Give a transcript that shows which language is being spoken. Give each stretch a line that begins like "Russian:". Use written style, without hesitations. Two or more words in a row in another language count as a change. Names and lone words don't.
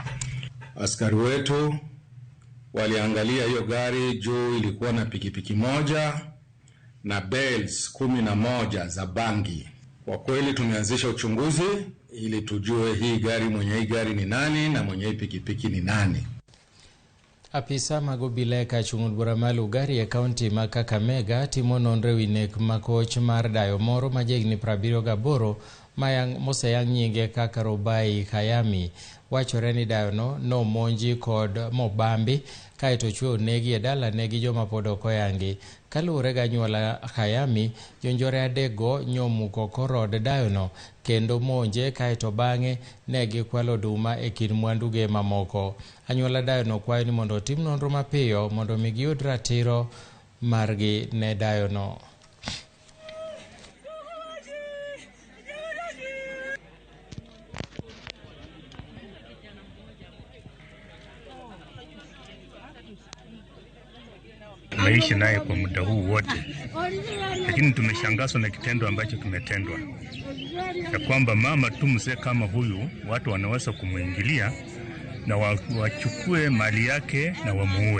Swahili: Askari wetu waliangalia hiyo gari, juu ilikuwa na pikipiki 1 na bells 11 za bangi. Kwa kweli tumeanzisha uchunguzi ili tujue mwenye hii gari ni nani na mwenye hii pikipiki ni nani.
Luo (Kenya and Tanzania): Apisa mag obila e kachung'ud bura ma Lugari e kaunti ma Kakamega timo nonro wi nek makoch mar dayo moro ma jahigni 78 moseyang nyinge kaka Robai Kayami. Wachore ni dayono nomonji kod mobambi kaeto chwe onegi e dalane gi joma pod ok oyangi. Kaluwore gi anyuola Kayami, jonjore 3 nyomuko korod dayono kendo monje kaeto bang'e ne gikwalo oduma e kind mwanduge mamoko. Anyuola dayono kwayo ni mondo otim nonro mapiyo mondo mi giyud ratiro margi ne dayono.
Swahili: Tumeishi naye kwa muda huu wote, lakini tumeshangazwa na kitendo ambacho kimetendwa, ya kwamba mama tu mzee kama huyu watu wanaweza kumuingilia na wachukue mali yake na wamuue.